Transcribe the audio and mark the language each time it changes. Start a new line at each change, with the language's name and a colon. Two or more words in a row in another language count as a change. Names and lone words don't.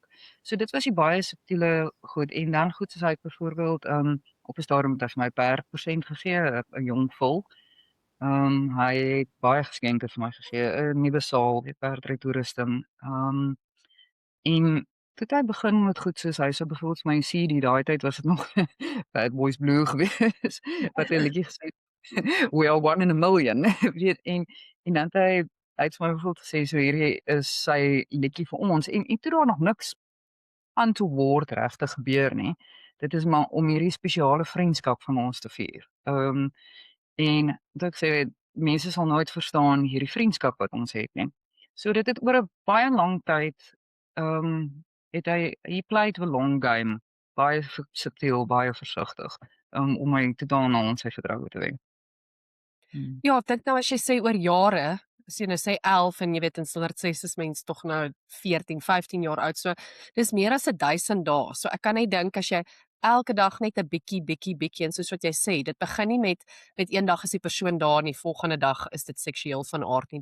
Afrikaans: So dit was die baie subtiele goed en dan goed soos hy byvoorbeeld op 'n stadium het hy vir my perdpersent gegee, 'n jong vul. Hy het baie geskenke vir my gegee, 'n nuwe saal, die perdry toerusting. En toe het hy begin met goed soos hy sou byvoorbeeld vir my 'n CD, daai tyd was dit nog Bad Boys Blue gewees, wat 'n liedjie gesê
English: We are one in a million,
Afrikaans: weet en dan het hy het vir my byvoorbeeld gesê so hierdie is sy liedjie vir ons en toe daar nog niks untoward regtig gebeur nie. Dit is maar om hierdie spesiale vriendskap van ons te vier. En wat ek sê, mense sal nooit verstaan hierdie vriendskap wat ons het nie. So dit het oor 'n baie lang tyd, het hy
English: played the long game,
Afrikaans: baie subtiel, baie versigtig, om my totaal na ons sy vertroue te wen. Ja, ek dink nou as jy sê oor jare, as jy nou sê 11 en jy weet in standaard 6 is mens tog nou 14, 15 jaar oud, so dis meer as 1000 dae. So ek kan net dink as jy elke dag net 'n bietjie en soos wat jy sê, dit begin nie met eendag is die persoon daar en die volgende dag is dit seksueel van aard nie.